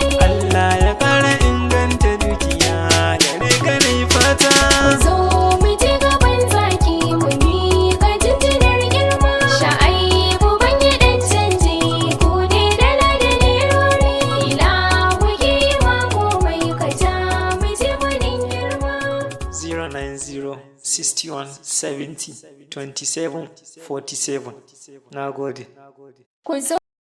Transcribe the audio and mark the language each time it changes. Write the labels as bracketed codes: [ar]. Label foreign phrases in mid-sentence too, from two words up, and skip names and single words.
[ha] Allah ya ƙara inganta dukiya gare ka na yi fata. Ku zo mu je gaban zaki mu miƙa jinjinar girma. Sha'aibu ban yi ɗan canji, ku ne dala da nerori. Ilahu ke yi wa komai, ka ja mu je gwanin girma. [en] Zero nine zero sixty one seventy twenty seven forty seven. [ha] Na gode. Ku zo